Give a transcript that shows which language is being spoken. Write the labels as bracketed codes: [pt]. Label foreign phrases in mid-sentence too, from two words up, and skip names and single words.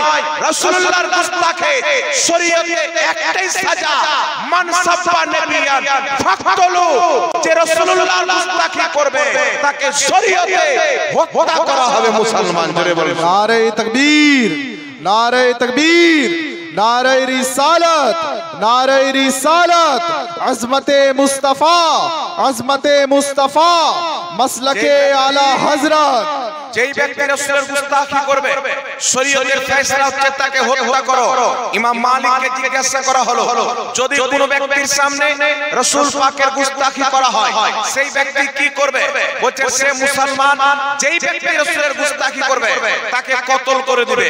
[bn] রাসূলুল্লাহর গুস্তাখে শরীয়তে একটাই সাজা, [ar] من سب نبيا فاقتلوه, [bn] যে রাসূলুল্লাহর গুস্তাখি করবে তাকে শরীয়তে হত্যা করা হবে। মুসলমান জোরে বলেন [ur] نعرے تکبیر، نعرے تکبیر, نعرے رسالت، نعرے رسالت، عظمتے مصطفیٰ، عظمتے مصطفیٰ، مسلکے اعلیٰ حضرت. [bn] যেই ব্যক্তি রাসূলের গুস্তাখি করবে, শরীয়তের ফয়সালা হচ্ছে তাকে হত্যা করো। ইমাম মালিককে জিজ্ঞাসা করা হলো, যদি কোনো ব্যক্তির সামনে রাসূল পাকের গুস্তাখি করা হয়, সেই ব্যক্তি কি করবে? বলছে সে মুসলমান। যেই ব্যক্তি রাসূলের গুস্তাখি করবে, তাকে কতল করে দিবে।